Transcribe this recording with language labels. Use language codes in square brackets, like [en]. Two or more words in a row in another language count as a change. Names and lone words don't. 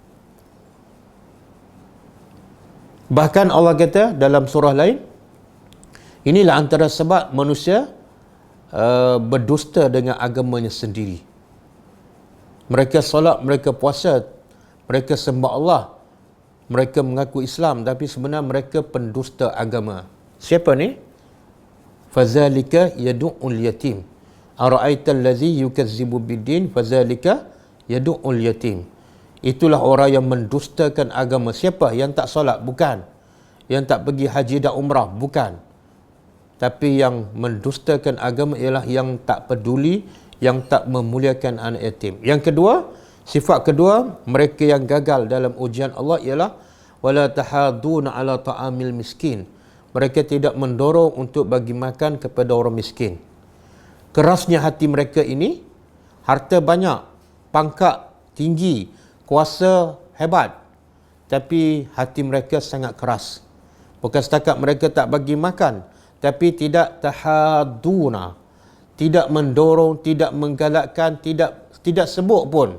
[ms] Bahkan Allah kata dalam surah lain, inilah antara sebab manusia berdusta dengan agamanya sendiri. Mereka solat, mereka puasa, mereka sembah Allah, mereka mengaku Islam, tapi sebenarnya mereka pendusta agama. Siapa ni? [ar] فذلك يدع اليتيم. أرأيت الذي يكذب بالدين فذلك يدع اليتيم. [ms] Itulah orang yang mendustakan agama. Siapa? Yang tak solat? Bukan. Yang tak pergi haji dan umrah? Bukan. Tapi yang mendustakan agama ialah yang tak peduli, yang tak memuliakan anak yatim. Yang kedua, sifat kedua, mereka yang gagal dalam ujian Allah ialah [ar] ولا تحاضون على طعام المسكين. [ms] Mereka tidak mendorong untuk bagi makan kepada orang miskin. Kerasnya hati mereka ini, harta banyak, pangkat tinggi, kuasa hebat, tapi hati mereka sangat keras. Bukan setakat mereka tak bagi makan, tapi tidak tahaduna, tidak mendorong, tidak menggalakkan, tidak sebut pun.